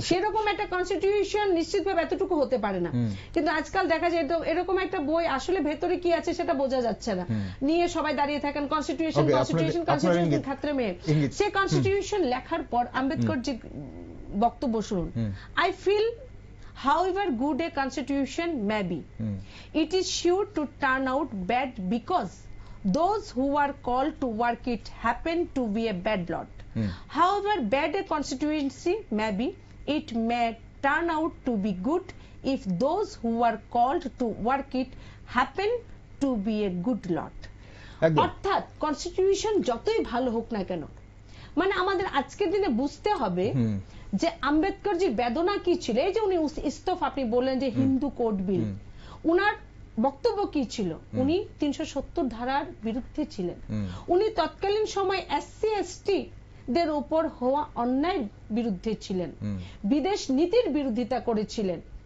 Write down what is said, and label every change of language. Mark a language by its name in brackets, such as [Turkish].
[Bangla] সেরকম একটা কনস্টিটিউশন নিশ্চিতভাবে এতটুকু হতে পারে না। কিন্তু আজকাল দেখা যায় এরকম একটা বই আসলে ভেতরে কি আছে সেটা বোঝা যাচ্ছে না, নিয়ে সবাই দাঁড়িয়ে থাকেন কনস্টিটিউশন ক্ষেত্রে মেয়ে। সে কনস্টিটিউশন লেখার পর আম্বেদকর যে বক্তব্য শুনুন, [English] I feel however good a constitution may be, it is sure to turn out bad because those who are called to work it happen to be a bad lot. However bad a constituency may be, it may turn out to be good if those who are called to work it happen to be a good lot. [Bangla] অর্থাৎ constitution যতই ভালো হোক না কেন, মানে আমাদের আজকের দিনে বুঝতে হবে যে আম্বেদকরজির বেদনা কি ছিল। এই যে উনি ইস্তফা, আপনি বললেন যে হিন্দু কোড বিল, উনার বক্তব্য কি ছিল? উনি 370 ধারার বিরুদ্ধে ছিলেন। উনি তৎকালীন সময় এসসি এসটি দের উপর হওয়া অন্যায় বিরুদ্ধে ছিলেন, বিদেশ নীতির বিরোধিতা করেছিলেন।